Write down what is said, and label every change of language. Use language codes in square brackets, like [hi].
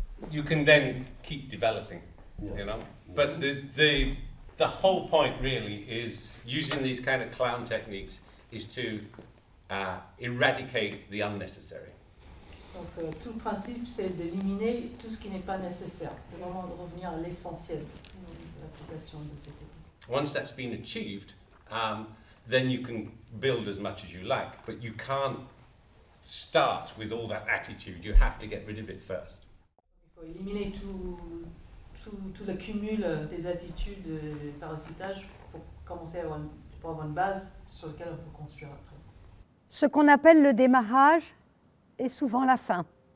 [en] You can then keep developing, you know. But the whole point really is using these kind of clown techniques is to eradicate the unnecessary. [fr] Donc tout le principe c'est d'éliminer tout ce qui n'est pas nécessaire, de vraiment de revenir à l'essentiel de l'application de ces techniques. [en] Once that's been achieved, then you can build as much as you like, but you can't start with all that attitude. You have to get rid of it first. [fr] Il faut éliminer tout le cumul des attitudes et des parasitages pour commencer à avoir une base sur laquelle on peut construire après. Ce qu'on appelle le démarrage est souvent la fin.